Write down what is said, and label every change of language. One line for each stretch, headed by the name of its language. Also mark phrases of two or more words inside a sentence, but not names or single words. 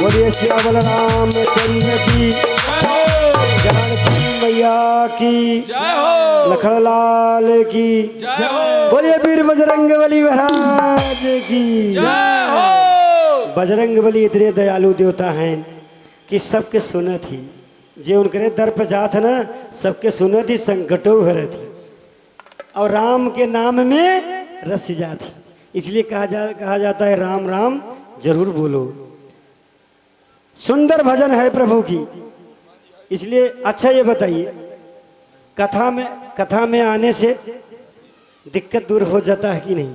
Hindi: श्यामल रामचंद्र की, जय हो जानकी मैया की, जय हो लखनलाल की, जय हो बोलिए वीर बजरंग बली महाराज की। जय हो। बजरंग बली इतने दयालु देवता हैं कि सबके सुनत ही, जे उनके दर पर जात ना सबके सुनत ही, संकटों हरत ही, और राम के नाम में रस जाती, इसलिए कहा जाता है राम राम जरूर बोलो। सुंदर भजन है प्रभु की। इसलिए अच्छा ये बताइए, कथा में आने से दिक्कत दूर हो जाता है कि नहीं?